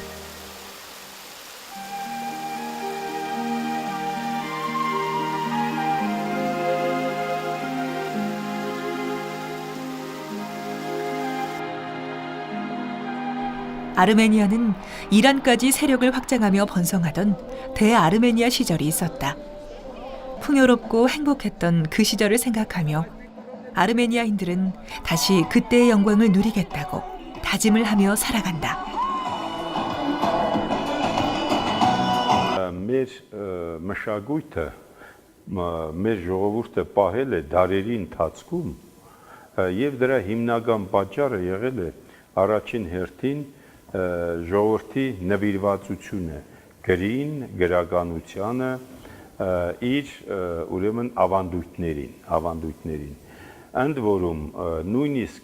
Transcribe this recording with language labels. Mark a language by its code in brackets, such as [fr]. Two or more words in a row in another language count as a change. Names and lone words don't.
[ko] 아르메니아는 이란까지 세력을 확장하며 번성하던 대아르메니아 시절이 있었다. 풍요롭고 행복했던 그 시절을 생각하며 아르메니아인들은 다시 그때의 영광을 누리겠다고 다짐을 하며 살아간다. [hy] Մեր մշակույթը, մեր ժողովուրդը պահել է դարերի ընթացքում եւ դրա հիմնական պատճառը եղել է առաջին հերթին ժողովրդի նվիրվածությունը գրին, գրականությանը, իր ուրեմն ավանդույթներին։ Ընդ որում նույնիսկ